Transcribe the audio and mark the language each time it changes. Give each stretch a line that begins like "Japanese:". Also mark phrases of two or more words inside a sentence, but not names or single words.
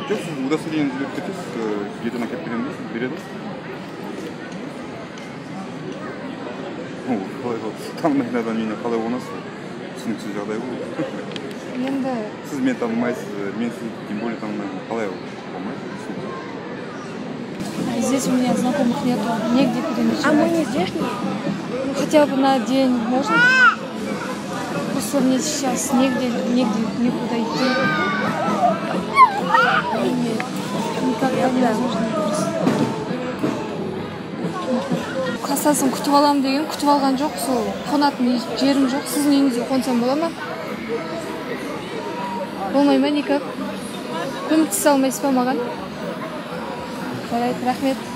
Kazakh: Жоқ, сіз удостоверениені жүріп кетесіз, ертең әкеліп беремін дейсіз, береді. Қалай болды? Танымайтын адам менен қалай боласыз? Түсініксіз жағдай ғой. Енді... Сіз мен танымайсыз, мен сіз
Russian: тем более
Kazakh: танымаймын. Қалай болмайды?
Russian: Здесь у меня знакомых нету, негде переночевать. А мы не здешние? Хотя бы на день можно? Просто мне сейчас негде никуда идти. Никогда не возможно.
Kazakh: Кассасын күтіп алам деген, күтіп алған жоқ, сол қонатын жерім жоқ, сіздің үйіңізге қонсам бола ма? Болмай ма, никак? Көмектесе алмайсыз ба маған? Жарайды, рахмет.